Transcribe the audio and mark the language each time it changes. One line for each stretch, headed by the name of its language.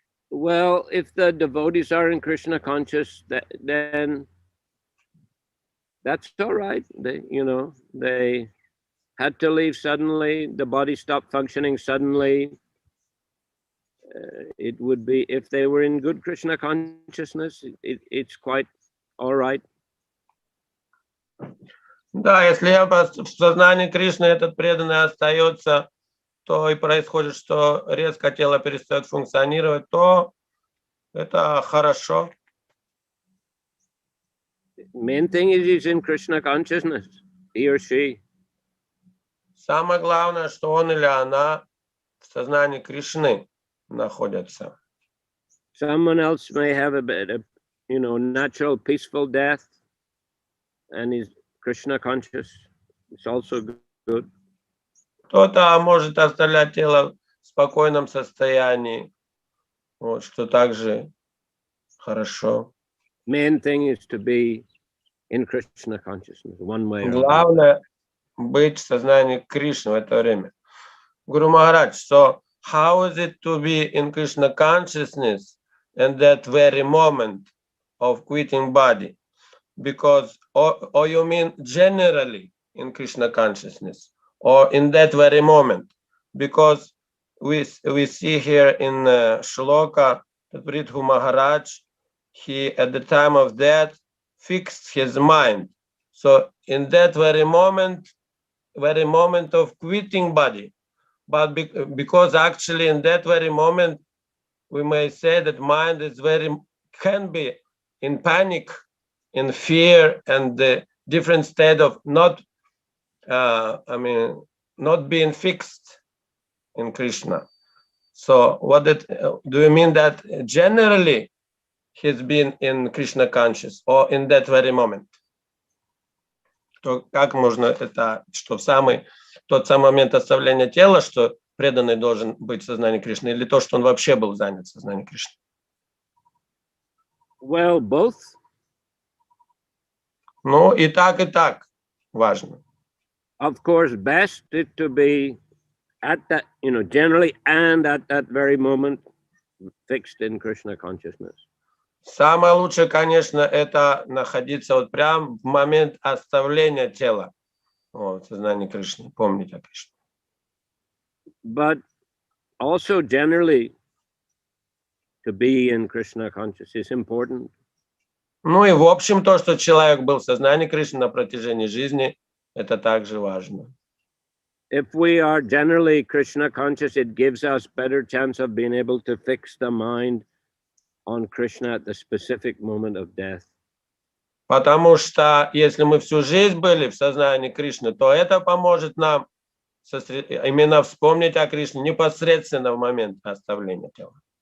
English: Well, if the devotees are in Krishna conscious, then that's all right. They had to leave suddenly. The body stopped functioning suddenly. It would be, if they were in good Krishna consciousness, it's quite all right.
Russian: Да, если в сознании Кришны этот преданный остается, то и происходит, что резко тело перестает функционировать, то это хорошо.
English: Main thing is he's in Krishna consciousness, he or she.
Russian: Самое главное, что он или она в сознании Кришны находятся.
English: Someone else may have a bit of, natural peaceful death, and he's Krishna conscious. It's also good.
Russian: Кто-то может оставлять тело в спокойном состоянии, вот, что также хорошо.
English: Main thing is to be in Krishna consciousness, one way or another.
Russian: Главное быть в сознании Кришны в это время.
English: Guru Maharaj, so how is it to be in Krishna consciousness in that very moment of quitting body? Because, or you mean generally in Krishna consciousness, or in that very moment? Because we see here in Shloka that Prabhu Maharaj, he at the time of death fixed his mind. So in that very moment of quitting body, but because actually in that very moment we may say that mind is can be in panic, in fear, and the different state of not being fixed in Krishna. So do you mean that generally he's been in Krishna conscious, or in that very moment?
Russian: То как можно это, что тот самый момент оставления тела, что преданный должен быть в сознании Кришны, или то, что он вообще был занят в сознании Кришны?
English: Well, both.
Russian: Ну, и так важно.
English: Of course, best is to be at that, generally, and at that very moment, fixed in Krishna consciousness.
Russian: Самое лучшее, конечно, это находиться вот прям в момент оставления тела в сознании Кришны, помнить о Кришне.
English: But also generally, to be in Krishna consciousness is important.
Russian: Ну и в общем то, что человек был в сознании Кришны на протяжении жизни, это также важно.
English: if we are generally Krishna conscious, it gives us better chance of being able to fix the mind on Krishna at the specific moment of death.
Russian: Потому что если мы всю жизнь были в сознании Кришны, то это поможет нам именно вспомнить о Кришне непосредственно в момент оставления тела.